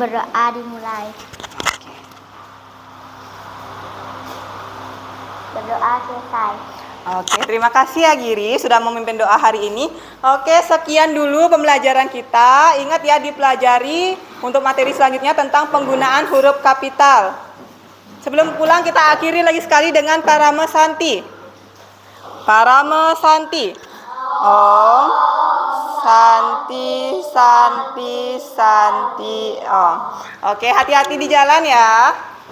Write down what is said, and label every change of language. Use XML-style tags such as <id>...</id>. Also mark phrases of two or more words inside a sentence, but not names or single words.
<id>Berdoa dimulai. Berdoa selesai. Oke, terima kasih ya Giri sudah memimpin doa hari ini. Oke, sekian dulu pembelajaran kita. Ingat ya dipelajari untuk materi selanjutnya tentang penggunaan huruf kapital. Sebelum pulang kita akhiri lagi sekali dengan Parama Santi.</id> <sa>Parama Santi. Om Santi Santi Santi Om.</sa> <id>Oke, hati-hati di jalan ya.</id>